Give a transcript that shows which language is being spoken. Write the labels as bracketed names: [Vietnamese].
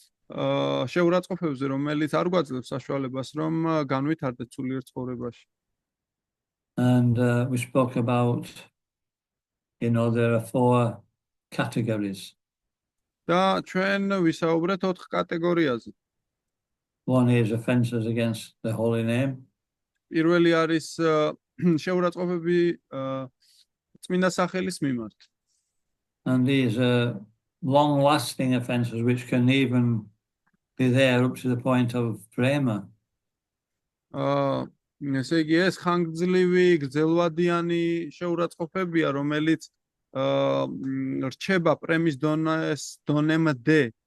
[Georgian] შეურაცხყოფებზე, რომელიც არ გვაძლევს საშუალებას, რომ განვითარდეთ სულიერ ცხოვრებაში. [English] And we spoke about, there are 4 categories. [Georgian] და ჩვენ ვისაუბრეთ 4 კატეგორიაზე. [English] One is offences against the holy name. [Georgian] პირველი არის შეურაცხყოფები წმინდა სახელის მიმართ. [English] And these are long-lasting offences which can even be there up to the point of prema. [Georgian] ესე იგი ეს ხანგრძლივი, გრძელვადიანი შეურაცხყოფებია, რომელიც რჩება პრემის დონემდე.